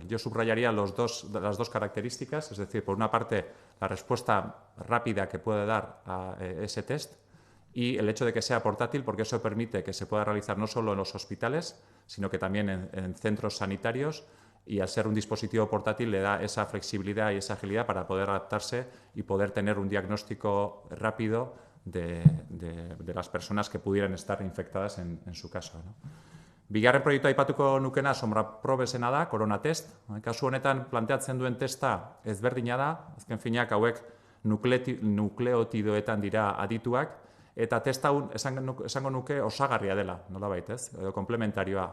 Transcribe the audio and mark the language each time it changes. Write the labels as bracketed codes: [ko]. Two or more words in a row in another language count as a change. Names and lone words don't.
[es] Yo subrayaría las dos características, es decir, por una parte la respuesta rápida que puede dar a ese test, y el hecho de que sea portátil, porque eso permite que se pueda realizar no solo en los hospitales, sino que también en centros sanitarios, y al ser un dispositivo portátil le da esa flexibilidad y esa agilidad para poder adaptarse y poder tener un diagnóstico rápido de las personas que pudieran estar infectadas en su caso, ¿no? [eu] Bigarren proiektua aipatuko nukena sombra probesena da, korona test. Kasu honetan planteatzen duen testa ezberdina da, azken finak hauek nukleotidoetan dira adituak, eta testa hau esango nuke osagarria dela, nolabait, ez? Edo komplementarioa.